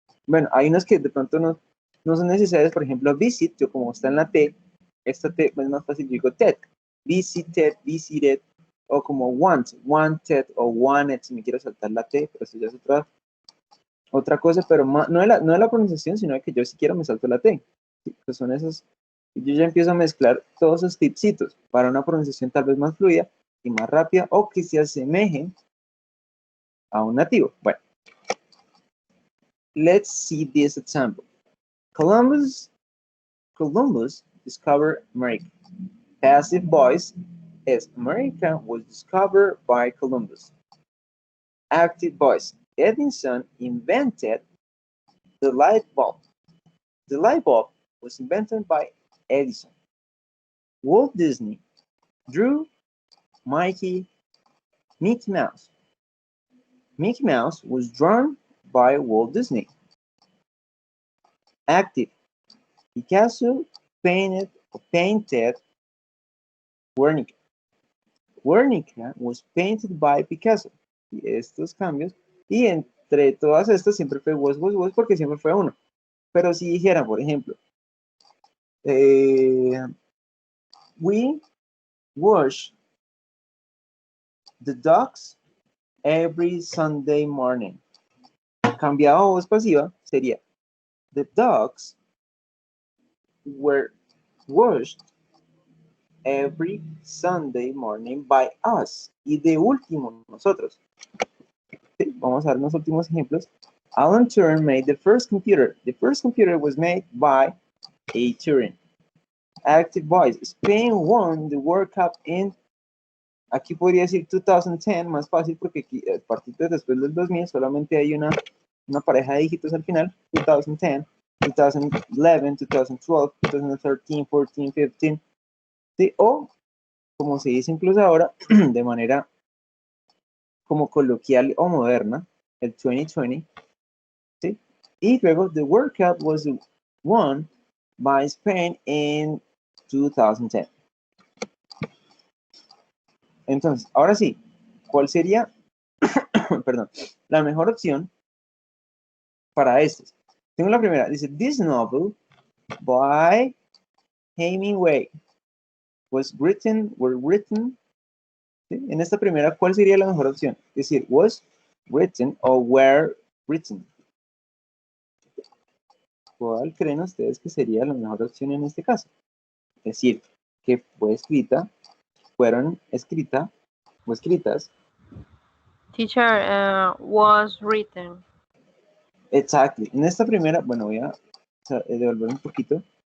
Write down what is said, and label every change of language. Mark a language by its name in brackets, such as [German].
[Spanish] bueno, hay unos que de pronto no son necesarios, por ejemplo, visit, yo como está en la T, esta T es más fácil, yo digo TED, [English] visited, visited, [Spanish] o como want, wanted o wanted, si me quiero saltar la T, pero eso ya es otra cosa, pero no de la pronunciación, sino de que yo si quiero me salto la T. ¿Sí? Pues son esos, yo ya empiezo a mezclar todos esos tipsitos para una pronunciación tal vez más fluida y más rápida o que se asemejen a un nativo. Bueno, [English] let's see this example. Columbus discovered America. Passive voice is America was discovered by Columbus. Active voice, Edison invented the light bulb. The light bulb was invented by Edison. Walt Disney drew Mickey Mouse. Mickey Mouse was drawn by Walt Disney. Active, Picasso painted Guernica. Guernica was painted by Picasso. [Spanish] Y estos cambios, y entre todas estas siempre fue was porque siempre fue uno. Pero si dijera, por ejemplo, [English] we wash the dogs every Sunday morning. [Spanish] Cambiado a voz pasiva sería [English] the dogs were washed every Sunday morning by us. [Spanish] Y de último, nosotros. ¿Sí? Vamos a ver los últimos ejemplos. [English] Alan Turing made the first computer. The first computer was made by a Turing. Active voice. Spain won the World Cup in, [Spanish] aquí podría decir 2010, más fácil porque aquí, a partir de después del 2000 solamente hay una pareja de dígitos al final. 2010, 2011, 2012, 2013, 14, 15. ¿Sí? O, como se dice incluso ahora, de manera como coloquial o moderna, el 2020. ¿Sí? Y luego, [English] the World Cup was won by Spain in 2010. [Spanish] Entonces, ahora sí, ¿cuál sería, perdón, la mejor opción para estos? Tengo la primera, dice, [English] this novel by Hemingway was written, [Spanish] ¿sí? En esta primera, ¿cuál sería la mejor opción? Es decir, [English] was written [Spanish] o [English] were written. [Spanish] ¿Cuál creen ustedes que sería la mejor opción en este caso? Es decir, que fue escrita, fueron escrita o escritas. [English] Teacher, was written. Exactly. [Spanish] En esta primera, bueno, voy a devolver un poquito.